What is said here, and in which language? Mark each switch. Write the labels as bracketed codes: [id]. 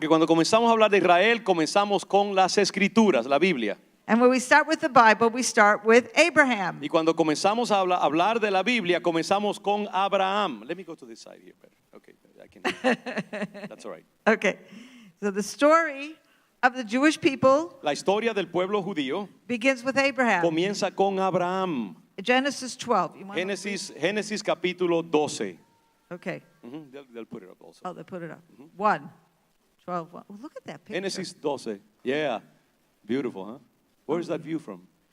[es] Porque cuando comenzamos a hablar de Israel, comenzamos con las Escrituras, la Biblia. [en] And when we start with the Bible, we start with Abraham. [es] Y cuando comenzamos a hablar de la Biblia, comenzamos con Abraham. [en] Let me go to this side here. Okay, I can. That's all right. Okay, so the story of the Jewish people [es] La historia del pueblo judío [en] begins with Abraham. [es] comienza con Abraham. [en] Genesis 12. You want to [es] Génesis capítulo 12. [en] read? Okay. They'll put it up also. Oh, they put it up. 1. 12. 1. Oh, look at that picture. Génesis 12. Yeah. Beautiful, huh? Where's that view from?